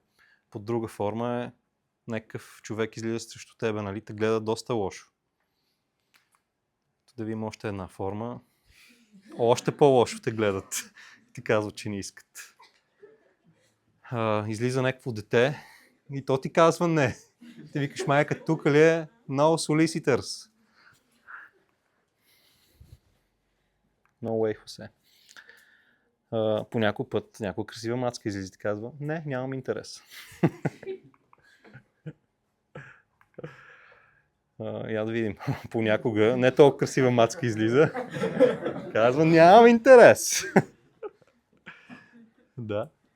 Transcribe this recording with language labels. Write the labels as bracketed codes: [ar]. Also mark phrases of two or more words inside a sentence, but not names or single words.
[bg] Под друга форма е: някакъв човек излиза срещу тебе, нали, те гледа доста лошо. Да видим още една форма. Още по-лошо те гледат. Ти казват, че не искат. Излиза някакво дете и то ти казва не. Ти викаш: майка, тук ли е? [en] No solicitors. No way, Хосе. [bg] По някой път някоя красива мацка излиза и ти казва: не, нямам интерес. Я да видим. Понякога не толкова красива мацка излиза. Казва: нямам интерес. Да.